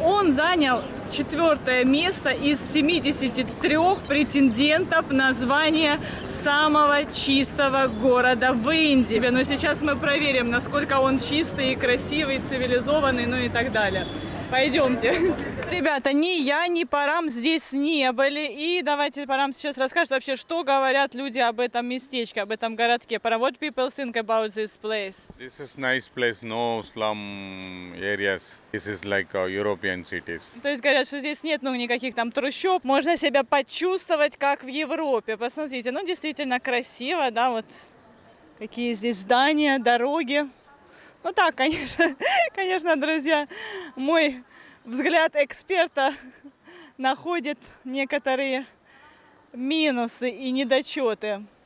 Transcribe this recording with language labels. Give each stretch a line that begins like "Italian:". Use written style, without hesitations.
Russian: Он занял 4-е место из 73 претендентов на звание самого чистого города в Индии. Но сейчас мы проверим, насколько он чистый, красивый, цивилизованный, ну и так далее. Пойдемте. Ребята, ни я, ни Парам здесь не были. И давайте Парам сейчас расскажет вообще, что говорят люди об этом местечке, об этом городке.
English: Парам, what people think about this place? This is nice place, no slum areas. This is like European cities.
Russian: То есть говорят, что здесь нет никаких там трущоб. Можно себя почувствовать, как в Европе. Посмотрите, действительно красиво, да, вот какие здесь здания, дороги. Ну так, конечно, друзья, мой взгляд эксперта находит некоторые минусы и недочеты.